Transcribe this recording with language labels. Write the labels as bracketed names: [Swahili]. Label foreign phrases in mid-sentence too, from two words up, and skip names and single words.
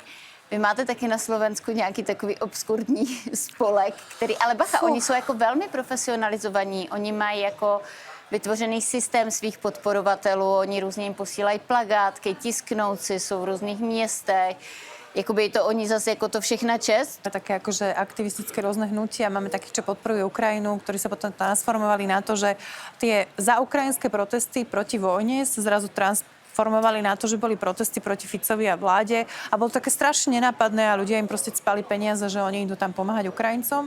[Czech] Vy máte taky na Slovensku nějaký takový obskurní spolek, který... Ale bacha, oni jsou jako velmi profesionalizovaní, oni mají jako vytvořený systém svých podporovatelů, oni různě jim posílají plagátky, tisknouci, jsou v různých městech. Jakoby to oni zase jako to všechna čest. [Slovak] Také akože aktivistické rôzne hnutia. Máme takých, čo podporujú Ukrajinu, ktorí sa potom transformovali na to, že tie zaukrajinské protesty proti vojne sa zrazu transformovali na to, že boli protesty proti Ficovi a vláde a bolo také strašne nenápadné a ľudia im proste spali peniaze, že oni idú tam pomáhať Ukrajincom.